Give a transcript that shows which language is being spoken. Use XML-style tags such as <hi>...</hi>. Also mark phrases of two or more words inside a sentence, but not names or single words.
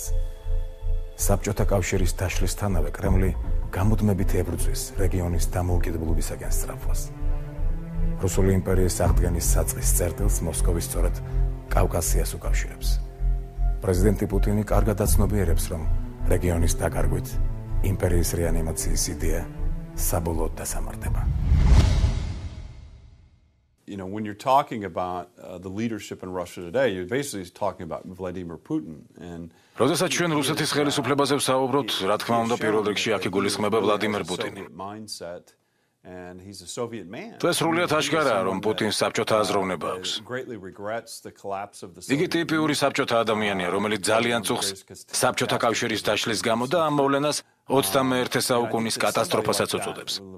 <ka>საბჭოთა კავშირის დაშლისთანავე კრემლი გამუდმებით ებრძვის რეგიონის დამოუკიდებლობისაკენ სწრაფვას. რუსული იმპერიის აღდგენის საწყის წერტილს მოსკოვი სწორედ კავკასიას უკავშირებს. პრეზიდენტი პუტინი კარგად აცნობიერებს, რომ რეგიონის დაკარგვით იმპერიის რეანიმაციის იდეა საბოლოოდ დასამართება.</ka> <en>When you're talking about the leadership in Russia today, you're basically talking about Vladimir Putin.</en> <ka>როდესაც ჩვენ რუსეთის ხელისუფლებაზე ვსაუბრობთ, რა თქმა უნდა, პირველ რიგში აქ იგულისხმება ვლადიმერ პუტინი. ეს სრულიად აშკარაა, რომ პუტინს საბჭოთა აზროვნება აქვს. იგი ტიპიური საბჭოთა ადამიანია, რომელიც ძალიან წუხს საბჭოთა კავშირის დაშლის გამო და ამ მოვლენას 21 საუკუნის კატასტროფასაც უწოდებს.</ka>